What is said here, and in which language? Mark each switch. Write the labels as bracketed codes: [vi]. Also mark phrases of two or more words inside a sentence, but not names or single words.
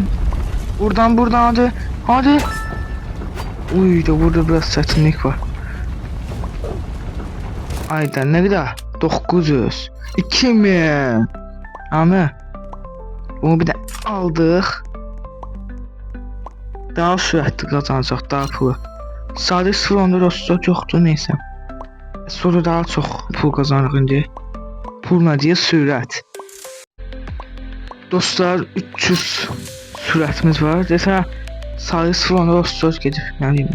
[tr] Buradan hadi. [az] Uy da burada biraz çətinlik var. [tr] Ayda ne kadar? 900. 2000. Ama bunu bir de aldık. [az] Daha sürətli qazanacaq, daha pulu. Sadece 0.14 yoxdur, neyse. Sonra daha çox pul qazanırıq indi. Pul nə deyə? Sürət. Dostlar 300 sürətimiz var. Desənə sadece 0.14 gedib, nə deyim.